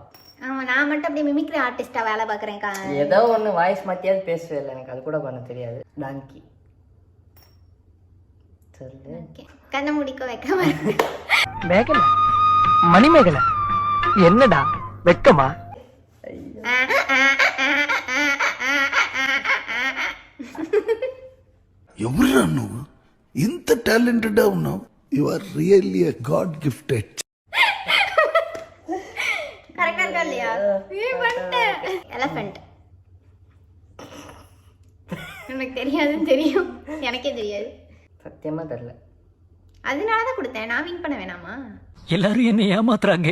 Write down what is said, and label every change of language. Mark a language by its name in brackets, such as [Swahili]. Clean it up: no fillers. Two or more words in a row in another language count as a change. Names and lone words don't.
[Tamil] ஆமாம், நான் மட்டும் அப்படியே மிமிக்ரி ஆர்டிஸ்டாக வேலை பார்க்குறேன்க்கா. ஏதோ ஒன்று வாய்ஸ் மாற்றியாவது பேசுவே இல்லை, எனக்கு அது கூட பண்ண தெரியாது. டாங்கி சொல்லு. ஓகே, கண்ணை முடிக்க வைக்காம. மேகலை, மணிமேகலை, என்னடா வெக்கமா? [Telugu] ఎవరురా నువ్వు ఇంత టాలెంటెడ్ ఉన్నావు? [English] you are really a god gifted. [Tamil] கரெக்டா இருக்கா இல்லையா? எலஃபண்ட். எனக்கு தெரியாதுன்னு தெரியும், எனக்கே தெரியாது. சத்தியமா தெரியல. அதனால தான் கொடுத்தேன். நான் வின் பண்ண வேணாமா? எல்லாரும் என்ன ஏமாத்துறாங்க.